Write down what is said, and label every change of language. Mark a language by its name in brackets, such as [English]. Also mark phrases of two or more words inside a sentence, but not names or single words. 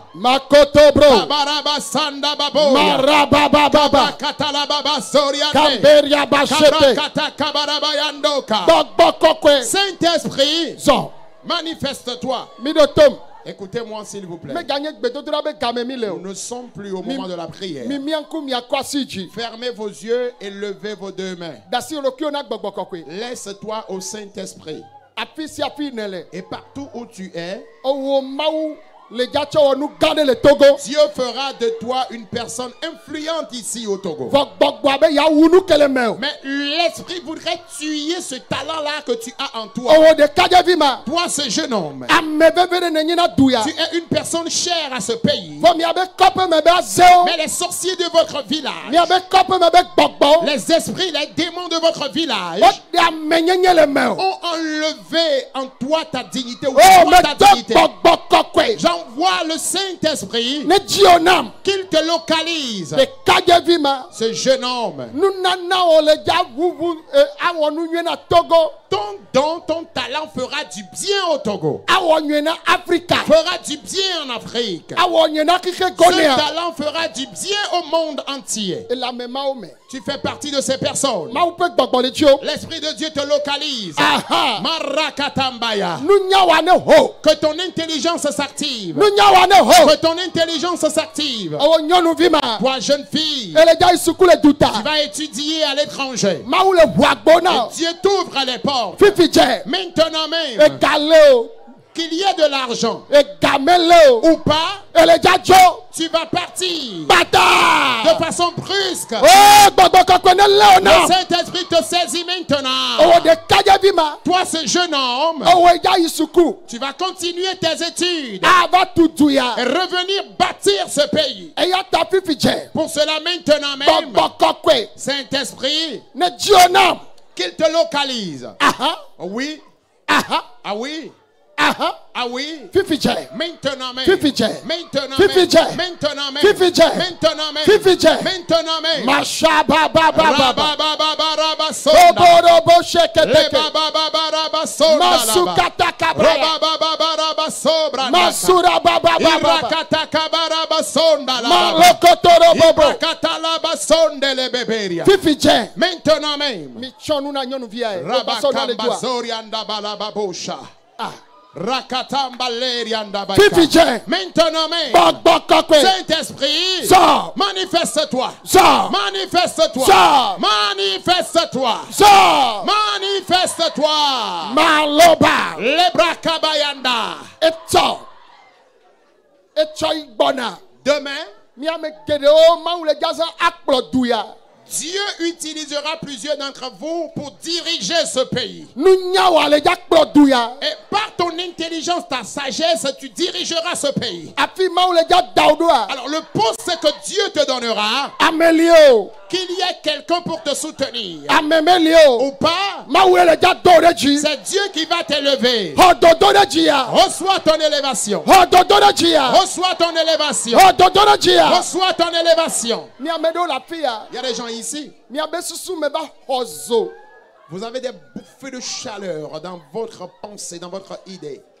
[Ewe] makoto bro Kabarabasanda baboya. marabababa Katalababasoriande. kamberia bashete Kabarakatakabarabyandoka. gbɔgbɔ kɔkɔe [French] Saint-Esprit, [Ewe] zɔ [French] manifeste-toi. [Ewe] mi ɖo tom [French] Écoutez-moi s'il vous plaît. [Ewe] meganye gbedodoɖa be game mi le [French] Nous [Ewe] o [French] ne sommes plus au moment de la prière. [Ewe] mi mia ŋku miakɔ asi dzi [French] Fermez vos yeux et levez vos deux mains. [Ewe] dasi ɖokuiwo na gbɔgbɔ kɔkɔe [French] Laisse-toi au Saint-Esprit. [Ewe] afi sia afi ne le [French] Et partout où tu es, [Ewe] owó mawu le dza tsɔ wɔ nu gã ɖe le Togo [French] Dieu fera de toi une personne influente ici au Togo. [Ewe] vɔ gbɔgbɔa be yawu nu ke le me o [French] Mais l'Esprit voudrait tuer ce talent-là que tu as en toi. [Ewe] owó ɖekadzevi ma [French] Toi, ce jeune homme, [Ewe] ame veve ɖe ne nyina du ya [French] tu es une personne chère à ce pays. [Ewe] vɔ miabe kɔƒe me be azewo [French] Mais les sorciers de votre village, [Ewe] miabe kɔƒe me be gbɔgbɔwo [French] les esprits, les démons de votre village [Ewe] woɖe amenyenye le me o [French] ont enlevé en toi ta dignité ou [Ewe] o [French] toi ta [Ewe] medo [French] dignité. [Ewe] gbɔgbɔ kɔkɔe [French] J'envoie le Saint-Esprit [Ewe] ne dziwo nam [French] qu'il te localise. [Ewe] ɖekadzevi ma [French] Ce jeune homme, [Ewe] nunanawo le dza ʋuʋu awɔ nu nyuie na Togo [French] ton don, ton talent fera du bien au Togo. [Ewe] awɔ nyuie na Afrika [French] Fera du bien en Afrique. [Ewe] awɔ nyuie na kike [French] Ce [Ewe] gɔnea [French] talent fera du bien au monde entier. [Ewe] elãmemawo me [French] Tu fais partie de ces personnes. [Ewe] mawu ƒe gbɔgbɔ le tsi o [French] L'Esprit de Dieu te localise. aha Marakatambaya. [Ewe] nunyawa ne ho [French] Que ton intelligence s'active. [Ewe] nunyawa ne ho [French] Que ton intelligence s'active. [Ewe] ewɔ nyɔnuvi ma [French] Toi, jeune fille, [Ewe] ele dza yi suku le [French] tu [Ewe] duta [French] vas étudier à l'étranger. [Ewe] mawu le ʋu agbo na o [French] Dieu t'ouvre les portes. [Ewe] fifi dze [French] Maintenant même, [Ewe] ega le o [French] qu'il y ait de l'argent [Ewe] ega me le o [French] ou pas, [Ewe] ele dza dzo [French] tu vas partir [Ewe] bata [French] de façon brusque. [Ewe] o gbɔgbɔ kɔkɔe ne le o [French] Le [Ewe] na [French] Saint-Esprit te saisit maintenant. [Ewe] ewɔ ɖekadzevi ma [French] Toi, ce jeune homme, [Ewe] ewɔ dza yi suku [French] tu vas continuer tes études [Ewe] ava tutu ya [French] et revenir bâtir ce pays. [Ewe] eya ta fifi dze [French] Pour cela, maintenant même, [Ewe] gbɔgbɔ kɔkɔe [French] Saint-Esprit, [Ewe] ne dziwo nam [French] qu'il te localise. aha Oui, aha ah oui, aha ah oui. [Ewe] fifi dze [French] Maintenant même. [Ewe] Fifi dze. [French] Maintenant [Ewe] Fifi [French] même. [Ewe] dze. [French] Maintenant même. [Ewe] Fifi dze. [French] Maintenant même. [Ewe] Fifi dze. [French] Maintenant même. masha babababa Rabababarabasonda. oborobo sheketeke Lebababarabasonda laba. masukata kabraya Rabababarabasonda. masura babababa Irakatakabarabasonda laba. malokotoro bobo Irakatalabasonde lebeberia. [Ewe] fifi dze [French] Maintenant même. [Ewe] mi tsɔ nu na nyɔnuvia ye wobasɔ na le dua Rabakambazorianda balababosha. ah Rakatambalerianda fifi baika. dze [French] Maintenant même. [Ewe] gbɔgbɔ kɔkɔe [French] Saint-Esprit, [Ewe] zɔ [French] manifeste-toi. [Ewe] zɔ [French] Manifeste-toi. Sors. Manifeste-toi. [Ewe] zɔ [French] Manifeste-toi. maloba Lebrakabayanda. [Ewe] etsɔ yi gbɔna [French] Demain, [Ewe] miame geɖewo mawu le dzazã akplɔ du ya [French] Dieu utilisera plusieurs d'entre vous pour diriger ce pays. [Ewe] nunyawa le dza kplɔ du ya [French] Et par ton intelligence, ta sagesse, tu dirigeras ce pays. [Ewe] afi mawu le dza da wo ɖoa [French] Alors le poste que Dieu te donnera, [Ewe] ame li o [French] qu'il y ait quelqu'un pour te soutenir. [Ewe] ame me li o [French] Ou pas, C'est Dieu qui va t'élever. Reçois Reçois ton élévation. Reçois Reçois ton élévation. Reçois ton élévation. Il y a des gens ici. Vous avez des bouffées de chaleur dans votre pensée, dans votre idée.